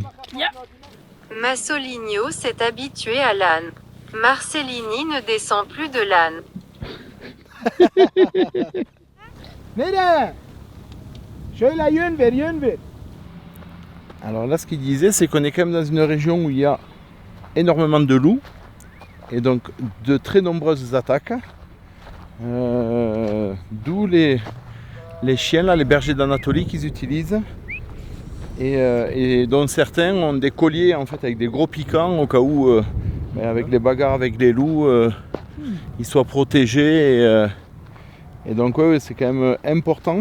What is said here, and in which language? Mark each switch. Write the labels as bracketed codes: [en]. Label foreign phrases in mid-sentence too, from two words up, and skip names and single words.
[fr] Massoligno s'est habitué à l'âne. Marcellini ne descend plus de l'âne. [tr] Nereye? Şöyle yön ver. [fr] Alors là, ce qu'il disait, c'est qu'on est quand même dans une région où il y a énormément de loups et donc de très nombreuses attaques. D'où les chiens, là, les bergers d'Anatolie qu'ils utilisent et dont certains ont des colliers en fait avec des gros piquants au cas où avec les bagarres avec les loups ils soient protégés et donc ouais, c'est quand même important.